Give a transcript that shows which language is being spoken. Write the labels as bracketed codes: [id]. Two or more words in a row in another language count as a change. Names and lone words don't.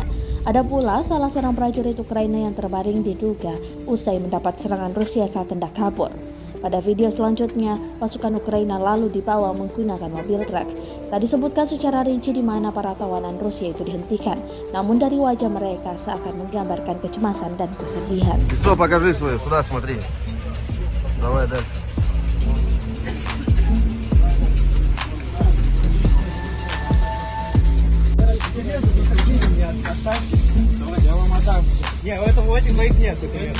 [id] Ada pula salah seorang prajurit Ukraina yang terbaring diduga usai mendapat serangan Rusia saat hendak kabur. Pada video selanjutnya, pasukan Ukraina lalu dibawa menggunakan mobil truk. Tak disebutkan secara rinci di mana para tawanan Rusia itu dihentikan, namun dari wajah mereka seakan menggambarkan kecemasan dan kesedihan. [ru] Лицо покажи свое, сюда смотри. Давай дальше. Я вам отдам. Не, в этом лоте твоих нет документов.